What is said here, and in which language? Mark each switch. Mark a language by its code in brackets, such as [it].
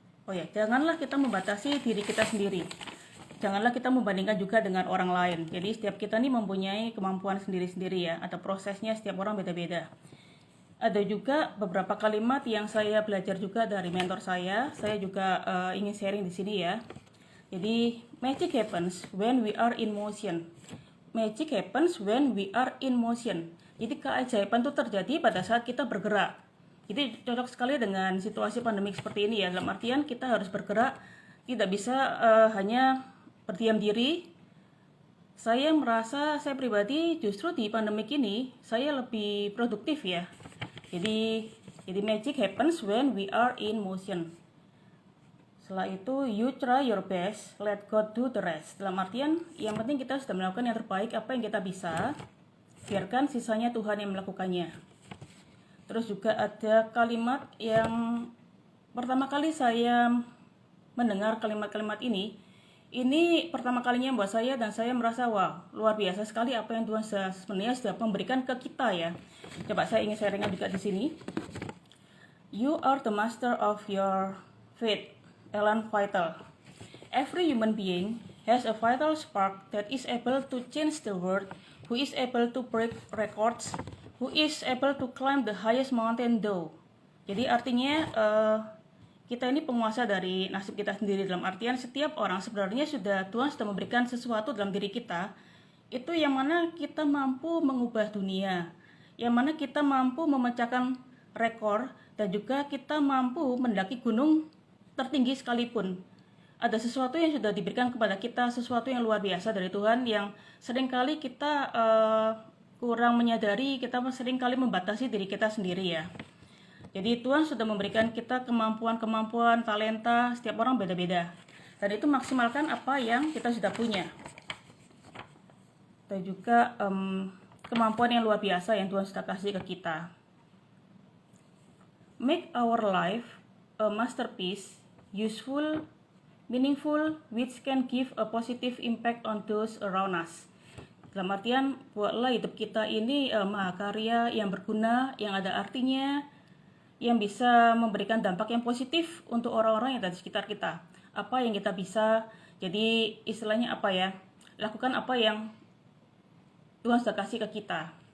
[id] Janganlah kita membatasi diri kita sendiri. Janganlah kita membandingkan juga dengan orang lain. Jadi setiap kita nih mempunyai kemampuan sendiri-sendiri ya. Ada prosesnya, setiap orang beda-beda. Ada juga beberapa kalimat yang saya belajar juga dari mentor saya. Saya juga ingin sharing di sini ya. Jadi [en] magic happens when we are in motion. Magic happens when we are in motion. [id] Jadi keajaiban itu terjadi pada saat kita bergerak. Jadi cocok sekali dengan situasi pandemik seperti ini ya. Dalam artian kita harus bergerak, tidak bisa hanya berdiam diri. Saya merasa saya pribadi justru di pandemik ini saya lebih produktif ya. [en] Jadi magic happens when we are in motion. [id] Setelah itu [en] you try your best, let God do the rest. [id] Dalam artian yang penting kita sudah melakukan yang terbaik apa yang kita bisa, biarkan sisanya Tuhan yang melakukannya. Terus juga ada kalimat yang pertama kali saya mendengar kalimat-kalimat ini Ini pertama kalinya buat saya dan saya merasa wah, luar biasa sekali apa yang Tuhan sebenarnya sudah memberikan ke kita ya. Coba saya ingin sharingnya juga di sini. [en] You are the master of your fate, Ellen Vital. Every human being has a vital spark that is able to change the world, who is able to break records, who is able to climb the highest mountain though. [id] Jadi artinya kita ini penguasa dari nasib kita sendiri, dalam artian setiap orang sebenarnya Tuhan sudah memberikan sesuatu dalam diri kita, itu yang mana kita mampu mengubah dunia, yang mana kita mampu memecahkan rekor, dan juga kita mampu mendaki gunung tertinggi sekalipun. Ada sesuatu yang sudah diberikan kepada kita, sesuatu yang luar biasa dari Tuhan yang seringkali kita kurang menyadari, kita seringkali membatasi diri kita sendiri ya. Jadi Tuhan sudah memberikan kita kemampuan, talenta, setiap orang beda-beda. Dan itu maksimalkan apa yang kita sudah punya. Dan juga kemampuan yang luar biasa yang Tuhan sudah kasih ke kita. [en] Make our life a masterpiece, useful, meaningful, which can give a positive impact on those around us. [id] Dalam artian, buatlah hidup kita ini mahakarya yang berguna, yang ada artinya, yang bisa memberikan dampak yang positif untuk orang-orang yang ada di sekitar kita. Apa yang kita bisa, jadi istilahnya apa ya, lakukan apa yang Tuhan sudah kasih ke kita.